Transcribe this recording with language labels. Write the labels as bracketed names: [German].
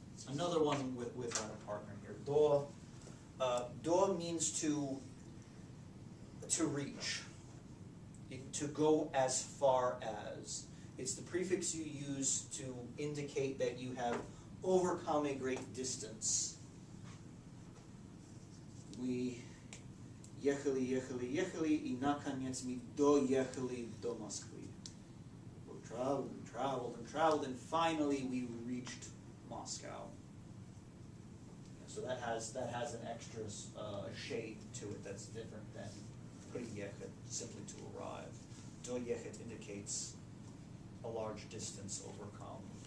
[English] Another one without a partner here. Do. Do means to reach, to go as far as. It's the prefix you use to indicate that you have overcome a great distance. [Russian] We ехали и наконец мы доехали до Москвы. [English] We traveled and traveled and traveled, and finally we reached Moscow. So that has an extra shade to it that's different than приехать, simply to arrive. Доехать indicates a large distance overcome.